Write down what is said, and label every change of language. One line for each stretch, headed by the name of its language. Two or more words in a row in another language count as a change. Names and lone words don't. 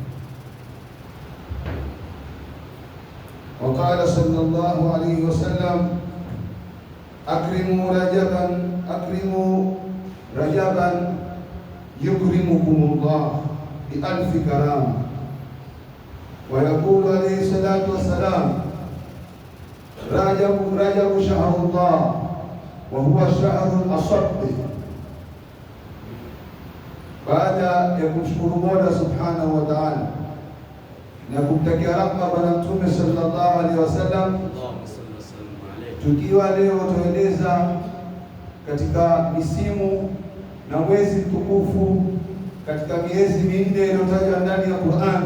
Arabic: وقال صلى الله عليه وسلم: أكرموا رجبا يكرمكم الله بألف كرامة. ويقول عليه الصلاة والسلام: رجب شهر الله وهو الشهر الأصب.
Swahili: Baada ya kumshukuru Mola
Arabic: سبحانه وتعالى
Swahili: na kumtakia rahma Bwana Mtume
Arabic: صلى الله عليه وسلم,
Swahili: tukiwa leo tueleza katika misimu na mwezi mtukufu katika miezi minne iliyotajwa ndani ya Qur'an.